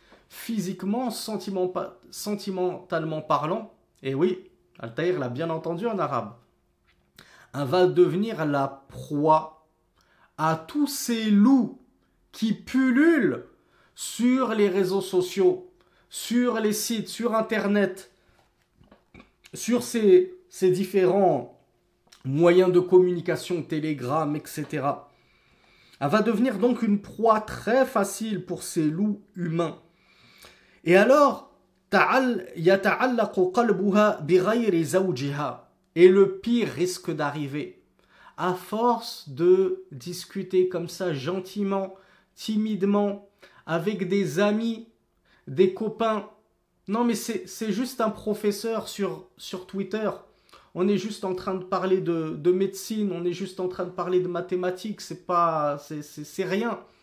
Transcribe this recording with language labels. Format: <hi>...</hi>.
<fr>Physiquement, sentimentalement parlant, et oui, Al-Tahir l'a bien entendu en arabe, elle va devenir la proie à tous ces loups qui pullulent sur les réseaux sociaux, sur les sites, sur Internet, sur ces différents moyens de communication, Telegram, etc. Elle va devenir donc une proie très facile pour ces loups humains. Et alors,</fr> <ar>يتعلق قلبها بغير زوجها.</ar> <fr>Et le pire risque d'arriver. À force de discuter comme ça gentiment, timidement, avec des amis, des copains. Non, mais c'est juste un professeur sur Twitter. On est juste en train de parler de médecine, on est juste en train de parler de mathématiques, c'est rien.</fr>